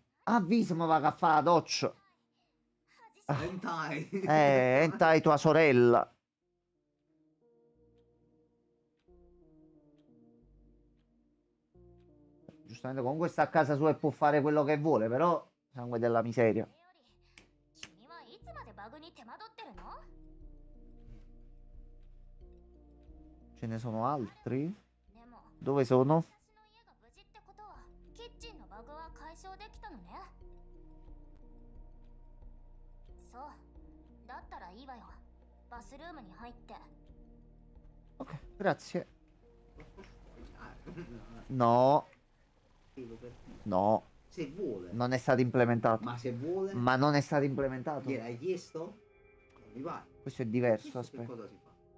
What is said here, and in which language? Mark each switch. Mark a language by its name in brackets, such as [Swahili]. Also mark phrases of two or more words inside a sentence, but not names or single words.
[Italian] Avvisami va a fare la doccia. Hentai. Entai tua sorella. Giustamente comunque sta a casa sua e può fare quello che vuole, però sangue della miseria. [Japanese] それより、君はいつまでバグに手間取ってるの？ [Italian] Ce ne sono altri? [Japanese] でも、 [Italian] Dove sono? [Japanese] 私の家が無事ってことは、キッチンのバグは解消できたのね。そう。だったらいいわよ。バスルームに入って。 [Italian] Ok, grazie. No, no, Se vuole. non è stato implementato. Ma se vuole. Ma non è stato implementato. Gliel'hai chiesto? Non mi pare. Questo è diverso, Che aspetta. cosa si fa?